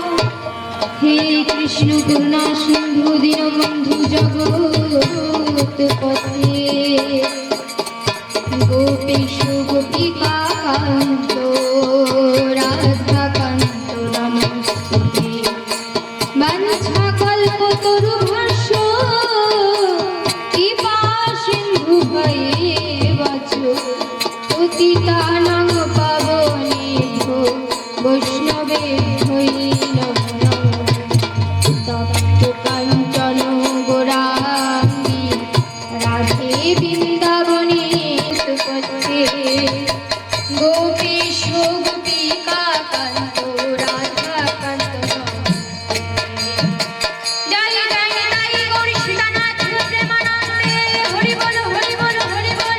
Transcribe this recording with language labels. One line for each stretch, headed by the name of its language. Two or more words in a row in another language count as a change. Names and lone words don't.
Sanskrit: হে কৃষ্ণ করুণা সিন্ধু দীনবন্ধু জগৎপতে গোপীশ গোপিকা কান্ত রাধাকান্ত নমস্তুতে। বাঞ্ছা কল্পতরুভ্যশ্চ কৃপা সিন্ধু ভয়ে বচ পতিতানাং পাবনেভ্যো বৈষ্ণবেভ্যো নমো নমঃ। তপ্ত কাঞ্চন গৌরাঙ্গী রাধে বৃন্দাবনে সুপথে গোপীশ গোপিকা কান্ত রাধাকান্ত জয় জয় জয় গৌর সীতানাথ
Bangla: প্রেমানন্দে হরি বল হরি বল হরি বল।